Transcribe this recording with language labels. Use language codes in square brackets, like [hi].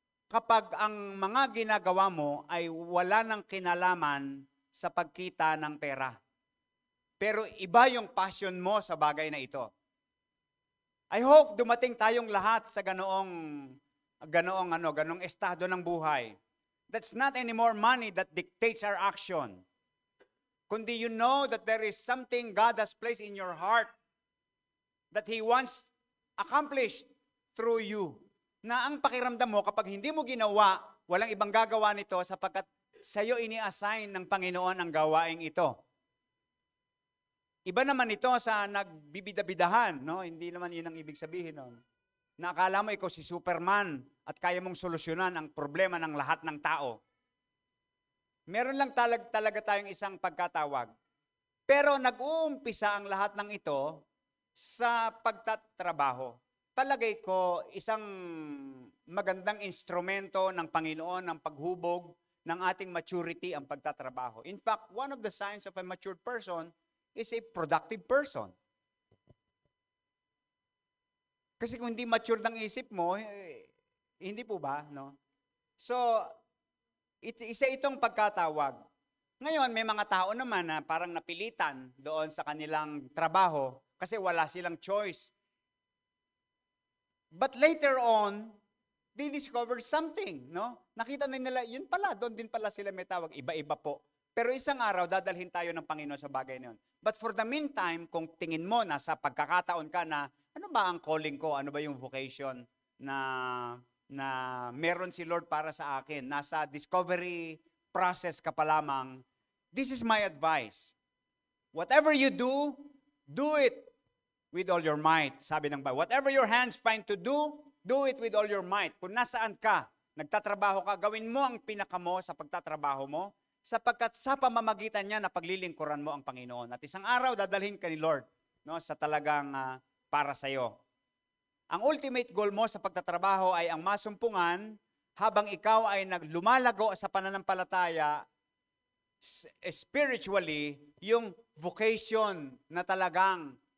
[tl] Kapag ang mga ginagawa mo ay wala ng kinalaman sa pagkita ng pera. Pero iba yung passion mo sa bagay na ito. [en] I hope [tl] dumating tayong lahat sa ganoong estado ng buhay. [en] That's not anymore money that dictates our action. Kundi you know that there is something God has placed in your heart that He wants accomplished through you. [tl] Na ang pakiramdam mo kapag hindi mo ginawa, walang ibang gagawa nito sapagkat sa'yo ini-assign ng Panginoon ang gawaing ito. Iba naman ito sa nagbibidabidahan, no? Hindi naman yun ang ibig sabihin nun. Na akala mo ikaw si Superman at kaya mong solusyonan ang problema ng lahat ng tao. Meron lang talaga tayong isang pagkatawag. Pero nag-uumpisa ang lahat ng ito sa pagtatrabaho. Palagay ko, isang magandang instrumento ng Panginoon ng paghubog ng ating maturity ang pagtatrabaho. [en] In fact, one of the signs of a matured person is a productive person. [tl] Kasi kung hindi mature ng isip mo, hindi po ba? No? So, isa itong pagkatawag. Ngayon, may mga tao naman na parang napilitan doon sa kanilang trabaho kasi wala silang choice. [en] But later on, they discovered something, no? [tl] Nakita na nila, yun pala, doon din pala sila may tawag. Iba-iba po. Pero isang araw, dadalhin tayo ng Panginoon sa bagay na yun. [en] But for the meantime, [tl] kung tingin mo na sa pagkakataon ka na, ano ba ang calling ko? Ano ba yung vocation na meron si Lord para sa akin? Nasa discovery process ka pa lamang. [en] This is my advice. Whatever you do, do it with all your might. [tl] Sabi ng Bible. [en] Whatever your hands find to do it with all your might. [tl] Kung nasaan ka, nagtatrabaho ka, gawin mo ang pinaka mo sa pagtatrabaho mo, sapagkat sa pamamagitan niya na paglilingkuran mo ang Panginoon. At isang araw, dadalhin ka ni Lord, no, sa talagang para sa iyo. Ang ultimate goal mo sa pagtatrabaho ay ang masumpungan habang ikaw ay lumalago sa pananampalataya spiritually, yung vocation na talagang